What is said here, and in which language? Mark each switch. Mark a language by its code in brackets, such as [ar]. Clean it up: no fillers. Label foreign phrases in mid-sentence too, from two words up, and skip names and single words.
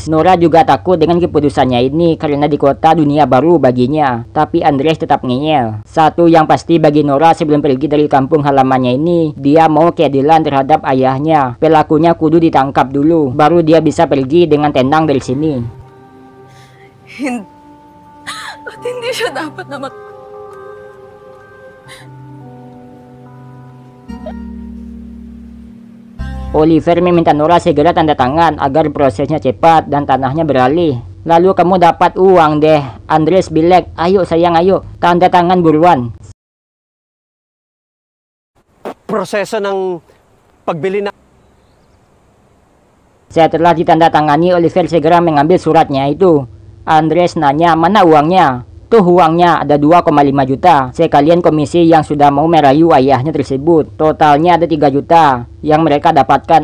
[id] Nora juga takut dengan keputusannya ini karena di kota dunia baru baginya. Tapi Andres tetap ngeyel. Satu yang pasti bagi Nora sebelum pergi dari kampung halamannya ini, dia mau keadilan terhadap ayahnya. Pelakunya kudu ditangkap dulu, baru dia bisa pergi dengan tenang dari sini. [tl] Hindi siya dapat na [id] Oliver meminta Nora segera tanda tangan agar prosesnya cepat dan tanahnya beralih. Lalu kamu dapat uang deh. Andres bilek, ayo sayang ayo, tanda tangan buruan. [tl] Proseso ng pagbili na. [id] Setelah ditandatangani, Oliver segera mengambil suratnya itu. Andres nanya, mana uangnya? Tuh uangnya ada 2,5 juta. Sekalian komisi yang sudah mau merayu ayahnya tersebut. Totalnya ada 3 juta yang mereka dapatkan.